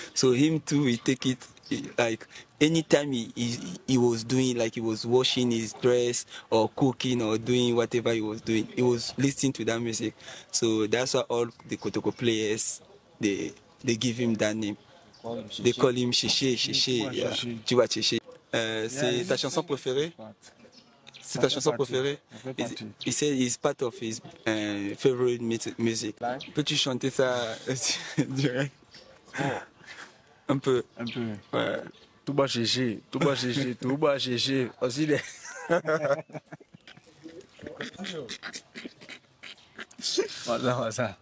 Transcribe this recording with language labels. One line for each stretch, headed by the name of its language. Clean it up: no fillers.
English: So him too, he take it like anytime he was doing, like he was washing his dress or cooking or doing whatever he was doing, he was listening to that music. So that's why all the Kotoko players, they give him that name. They call him Chéché, Chéché, yeah.
French: Tu vois Chéché. C'est ta chanson préférée? C'est ta chanson préférée?
English: Il said it's part of his favorite music.
French: Peux-tu chanter ça direct? Un peu. Un peu. Ouais. Touba Chéché, Touba Chéché, Touba Chéché. Aussi les. Voilà.